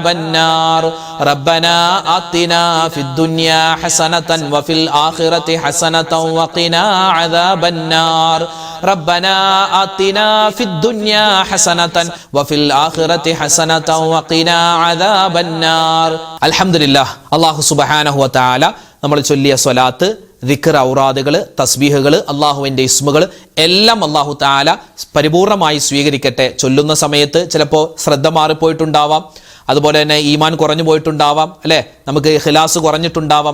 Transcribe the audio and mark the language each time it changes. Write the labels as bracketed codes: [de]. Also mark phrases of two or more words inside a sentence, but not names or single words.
[ar] النار ربنا آتنا في الدنيا حسنة وفي الآخرة حسنة وقنا عذاب النار ربنا آتنا في الدنيا حسنة وفي الآخرة حسنة وقنا عذاب النار الحمد لله [ml] അല്ലാഹു സുബ്ഹാനഹു വ തആല നമ്മൾ ചൊല്ലിയ സ്വലാത്ത്, ദിക്ർ, ഔറാദുകൾ, തസ്ബീഹുകൾ, അള്ളാഹുവിൻ്റെ ഇസ്മുകൾ എല്ലാം അല്ലാഹു തആല പരിപൂർണമായി സ്വീകരിക്കട്ടെ. ചൊല്ലുന്ന സമയത്ത് ചിലപ്പോൾ ശ്രദ്ധ മാറിപ്പോയിട്ടുണ്ടാവാം, അതുപോലെ തന്നെ ഈമാൻ കുറഞ്ഞു പോയിട്ടുണ്ടാവാം, അല്ലേ, നമുക്ക് ഖിലാസ് കുറഞ്ഞിട്ടുണ്ടാവാം.